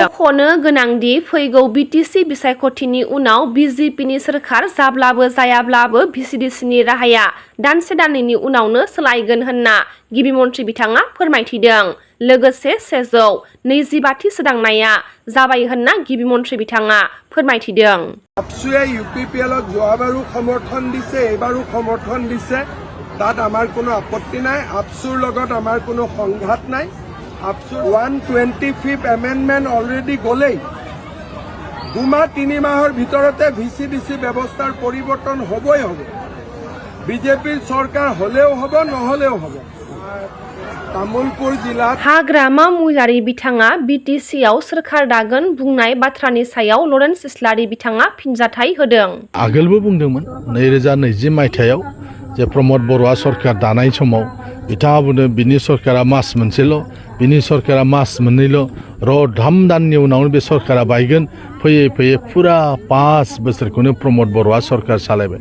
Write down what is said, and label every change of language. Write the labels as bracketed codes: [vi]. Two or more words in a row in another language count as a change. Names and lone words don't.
[brx] मख'नो गोनांदि फैगौ बिटिसि बिसायख'थिनि उनाव बिजेपिनि सोरखार जाब्लाबो जायाब्लाबो भिसिडिसिनि राहाया दानसे दाननैनि उनावनो सोलायगोन होनना गिबि मन्त्रि बिथाङा फोरमायथिदों। लोगोसे 125 सोदांनाया जाबाय होनना गिबि मन्त्रि बिथाङा फोरमायथिदों। [as] আপসুৱে ইউপিপিএলত যোৱাবাৰো সমৰ্থন দিছে এইবাৰো সমৰ্থন দিছে তাত আমাৰ কোনো আপত্তি নাই। আপসুৰ লগত আমাৰ কোনো সংঘাত নাই। আপসুৰ 125th [en] amendment already [as] গ'লেই 2 মাহ 3 মাহৰ ভিতৰতে ভিচিডিচি ব্যৱস্থাৰ পৰিৱৰ্তন হ'বই হ'ব। বিজেপিৰ চৰকাৰ হ'লেও হ'ব নহ'লেও হ'ব। [brx] तामुलपुर जिल्ला हाग्रामा महिलारि बिथाङा बिटिसिआव सोरखार दागोन बुंनाय बाथ्रानि सायाव लरेन्स इस्लारि बिथाङा फिनजाथाय होदों। आगोलबो बुंदोंमोन 2020 मायथाइयाव जे प्रमद बर'आ सरकार दानाय समाव बिथाङा बुंदों बिनि सरकारा मास मोनसेल' बिनि सरकारा मास मोननैल' र' 3 दाननि उनावनो बे सरकारा बायगोन फैयै फैयै फुरा 5 बोसोरखौनो प्रमद बर'आ सरकार सालायबाय।